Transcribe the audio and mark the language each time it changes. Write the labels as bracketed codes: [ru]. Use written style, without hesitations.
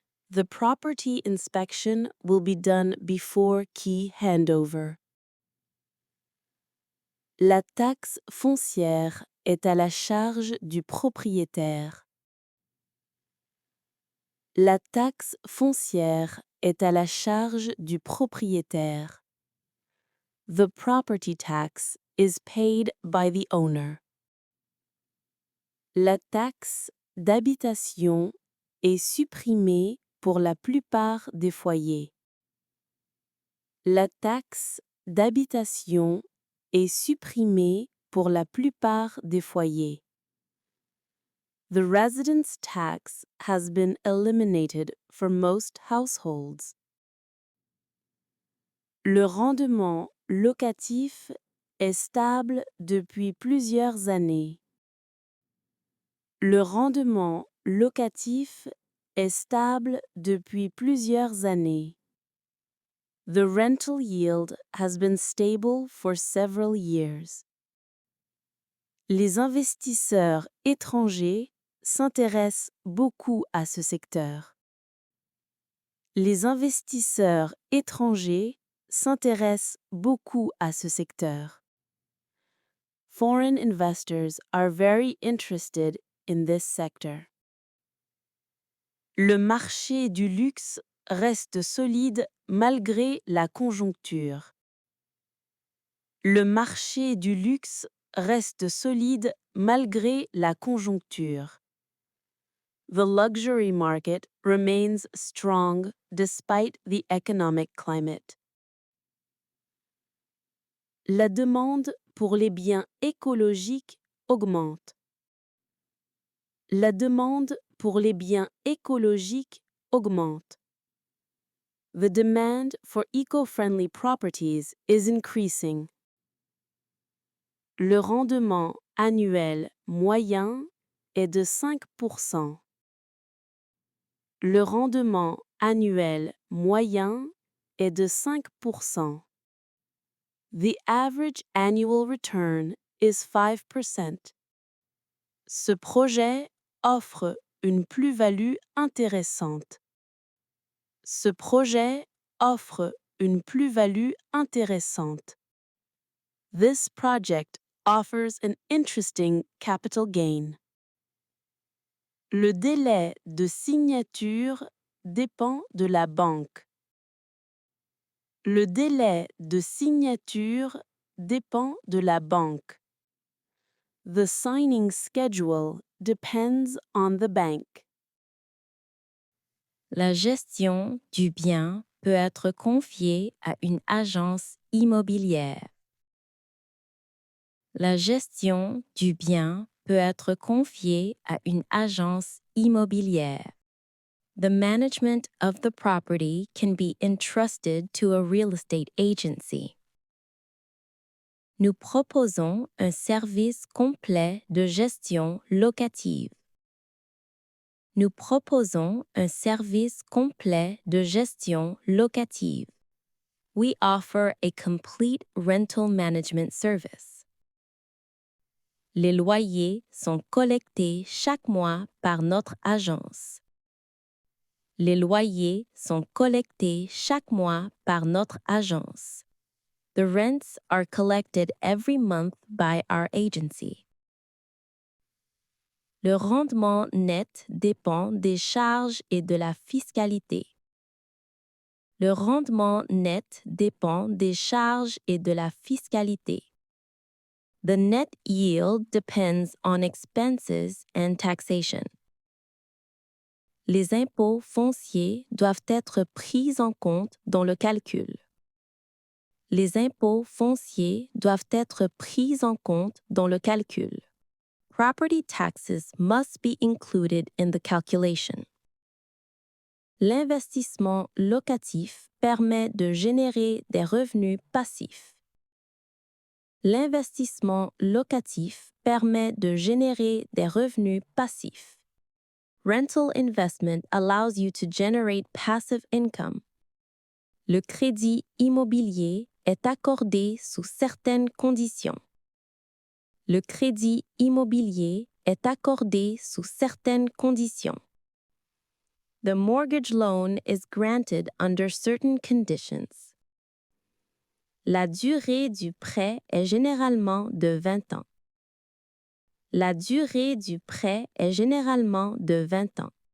[en] The property inspection will be done before key handover. [fr] La taxe foncière est à la charge du propriétaire. La taxe foncière est à la charge du propriétaire. [en] The property tax is paid by the owner. [fr] La taxe d'habitation est supprimée pour la plupart des foyers. La taxe d'habitation est supprimée pour la plupart des foyers. [en] The residence tax has been eliminated for most households. [fr] Le rendement locatif est stable depuis plusieurs années. Le rendement locatif est stable depuis plusieurs années. [en] The rental yield has been stable for several years. [fr] Les investisseurs étrangers s'intéressent beaucoup à ce secteur. Les investisseurs étrangers s'intéressent beaucoup à ce secteur. [en] Foreign investors are very interested in this sector. [fr] Le marché du luxe reste solide malgré la conjoncture. Le marché du luxe reste solide malgré la conjoncture. [en] The luxury market remains strong despite the economic climate. [fr] La demande pour les biens écologiques augmente. La demande pour les biens écologiques augmente. [en] The demand for eco-friendly properties is increasing. [fr] Le rendement annuel moyen est de 5%. Le rendement annuel moyen est de 5%. [en] The average annual return is 5%. [fr] Ce projet offre une plus-value intéressante. Ce projet offre une plus-value intéressante. [en] This project offers an interesting capital gain. [fr] Le délai de signature dépend de la banque. Le délai de signature dépend de la banque. [en] The signing schedule depends on the bank. [fr] La gestion du bien peut être confiée à une agence immobilière. La gestion du bien peut être confiée à une agence immobilière. [en] The management of the property can be entrusted to a real estate agency. [fr] Nous proposons un service complet de gestion locative. Nous proposons un service complet de gestion locative. [en] We offer a complete rental management service. [fr] Les loyers sont collectés chaque mois par notre agence. Les loyers sont collectés chaque mois par notre agence. [en] The rents are collected every month by our agency. [fr] Le rendement net dépend des charges et de la fiscalité. Le rendement net dépend des charges et de la fiscalité. [en] The net yield depends on expenses and taxation. [fr] Les impôts fonciers doivent être pris en compte dans le calcul. Les impôts fonciers doivent être pris en compte dans le calcul. [en] Property taxes must be included in the calculation. [fr] L'investissement locatif permet de générer des revenus passifs. L'investissement locatif permet de générer des revenus passifs. [en] Rental investment allows you to generate passive income. [fr] Le crédit immobilier est accordé sous certaines conditions. Le crédit immobilier est accordé sous certaines conditions. [en] The mortgage loan is granted under certain conditions. [fr] La durée du prêt est généralement de 20 ans. La durée du prêt est généralement de 20 ans.